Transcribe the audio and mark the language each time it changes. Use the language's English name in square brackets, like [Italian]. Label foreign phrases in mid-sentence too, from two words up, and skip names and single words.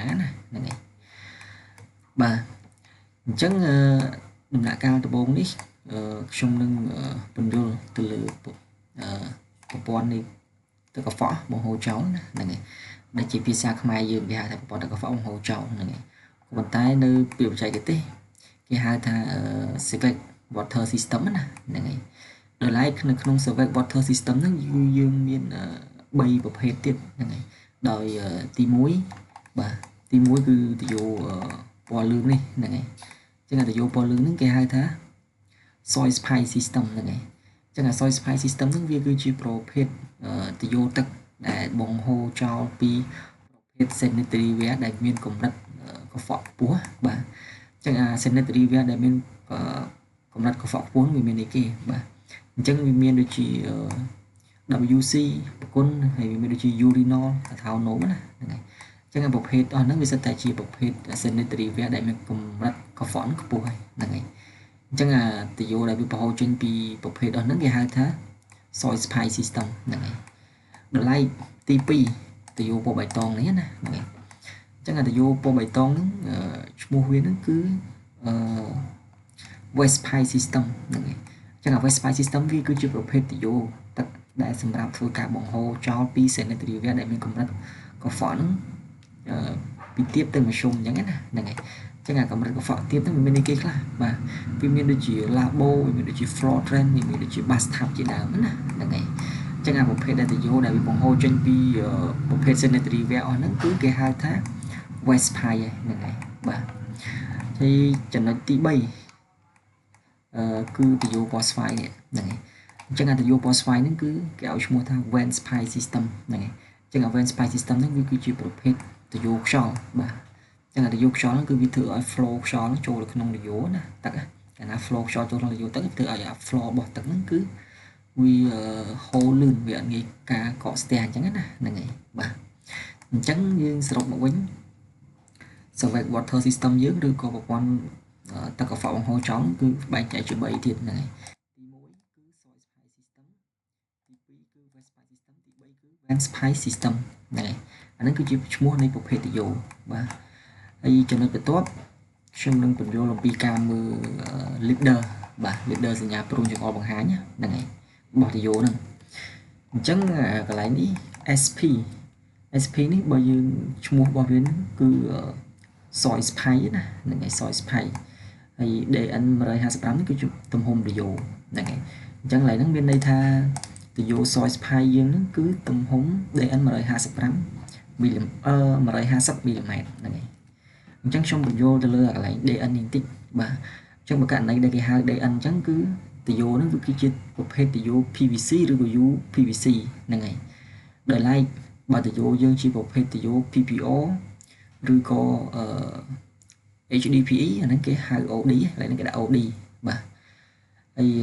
[Khmer] ណាហ្នឹងហើយបាទអញ្ចឹងដំណាក់កាលដំបូងនេះខ្ញុំនឹងពន្យល់ទៅលើប្រព័ន្ធនៃទឹកកខ្វក់បង្ហូរចោលណាហ្នឹងហើយដែលជាភាសាខ្មែរយើង គេហៅថាប្រព័ន្ធទឹកកខ្វក់បង្ហូរចោលហ្នឹងហើយប៉ុន្តែនៅពាក្យបច្ចេកទេសគេហៅថា [English] sewage water system [Khmer] ណាហ្នឹងហើយដោយឡែកនៅ ក្នុង [English] sewage water system [Khmer] ហ្នឹងយើងមាន3ប្រភេទទៀតហ្នឹងហើយដោយទី1បាទទី1គឺទ យោពណ៌លឿងនេះហ្នឹងហើយអញ្ចឹងទយោពណ៌លឿងហ្នឹងគេហៅថា [English] soil pipe system [Khmer] ហ្នឹងហើយអញ្ចឹង [English] soil pipe system [Khmer] ហ្នឹងវាគឺជាប្រភេទទយោទឹកដែលបង្ហូរចោលពីប្រភេទ [English] sanitary ware [Khmer] ដែលមានកម្រិតកខ្វក់ខ្ពស់បាទអញ្ចឹង [English] sanitary ware [Khmer] ដែលមានកម្រិតកខ្វក់ខ្ពស់វាមានអីគេបាទអញ្ចឹងវាមានដូចជា WC ប្រគុណហើយវាមានដូចជា urinal ថៅនោមណាហ្នឹងហើយអញ្ចឹងប្រភេទអស់ហ្នឹងវាសិតតែជាប្រភេទ [English] sanitary ware [Khmer] ដែលមានកម្រិតកខ្វក់ខ្ពស់ហើយហ្នឹងហើយអញ្ចឹងទយោដែលវាបង្ហូរចេញពីប្រភេទអស់ហ្នឹងគេហៅថា [English] soil pipe system [Khmer] ហ្នឹងហើយដល់ឡែកទី2ទយោពណ៌បៃតងនេះណាហ្នឹងហើយអញ្ចឹងទយោពណ៌បៃតងហ្នឹងឈ្មោះវាហ្នឹងគឺ [English] waste pipe system [Khmer] ហ្នឹងហើយអញ្ចឹង [English] waste pipe system [Khmer] វាគឺជាប្រភេទទយោទឹកដែលសម្រាប់ធ្វើការបង្ហូរចោ លពី [English] sanitary ware [Khmer] ដែលមានកម្រិតកខ្វក់ហ្នឹងពីទាបទៅមធ្យមអញ្ចឹងណាហ្នឹងហើយអញ្ចឹងកម្រិតកខ្វក់ទាបហ្នឹងវាមានអីគេខ្លះបាទវាមានដូចជា labo វាមានដូចជា [English] floor drain [Khmer] វាមានដូចជា bathtub ជាដើមណាហ្នឹងហើយអញ្ចឹងប្រភេទដែលទយោដែលវាបង្ហូរចេញពីប្រភេទ [English] sanitary ware [Khmer] អស់ហ្នឹងគឺគេហៅថា [English] waste pipe [Khmer] ហ្នឹងហើយបាទហើយចំណុចទី3 គឺទយោពណ៌ស្វាយនេះហ្នឹងហើយអញ្ចឹងទយោពណ៌ស្វាយហ្នឹងគឺគេឲ្យឈ្មោះថា [English] vent pipe system [Khmer] ហ្នឹងហើយអញ្ចឹង [English] vent pipe system [Khmer] ហ្នឹងវាគឺជាប្រភេទទយោខ្យល់បាទអញ្ចឹងទយោខ្យល់ហ្នឹងគឺវាធ្វើឲ្យ flow ខ្យល់ចូលទៅក្នុងទយោណាទឹកកាលណា flow ខ្យល់ចូលក្នុងទយោទឹកធ្វើឲ្យ flow របស់ទឹកហ្នឹងគឺ វាហូរលឿនវាអត់ងាយការកកស្ទះអញ្ចឹងណាហ្នឹងហើយបាទអញ្ចឹងយើងសរុបមកវិញ [English] sewage water system [Khmer] យើងឬក៏ប្រព័ន្ធទឹកកខ្វក់បង្ហូរចោលគឺបែងចែកជា3ទៀតហ្នឹងហើយទី1គឺ [English] soil pipe system [Khmer] ទី2គឺ [English] waste pipe system [Khmer] ទី3គឺ [English] vent pipe system [Khmer] ហ្នឹងហើយអានេះគឺជាឈ្មោះនៃប្រភេទទយោបាទហើយចំណុចបន្ទាប់ខ្ញុំនឹងពន្យល់អំពីការមើល leader បាទ leader សញ្ញាព្រួញចង្អុលបង្ហាញហ្នឹង ហើយរបស់ទយោហ្នឹងអញ្ចឹងកន្លែងនេះ SP នេះបើយើងឈ្មោះរបស់វាគឺ [English] soil pipe [Khmer] ណាហ្នឹងហើយ [English] soil pipe [Khmer] ហើយ DN 155នេះ គឺជាទំហំទយោហ្នឹងហើយអញ្ចឹងឡើយហ្នឹងមានន័យថាទយោ [English] soil pipe [Khmer] យើងហ្នឹងគឺទំ ហំ DN 155មីលី150មីលីម៉ែត្រហ្នឹងហើយអញ្ចឹងខ្ញុំបញ្យល់ទៅលើកន្លែង DN នេះបន្តិចបាទអញ្ចឹងបើករណីដែលគេហៅ DN អញ្ចឹងគឺទយោហ្នឹងវាគឺជាប្រភេទទយោ PVC ឬក៏ UPVC ហ្នឹងហើយដោយឡែកបើទយោយើងជាប្រភេទទយោ PPO ឬក៏ HDPE អាហ្នឹងគេហៅ OD ឡើយហ្នឹងគេដាក់ OD បាទហើយ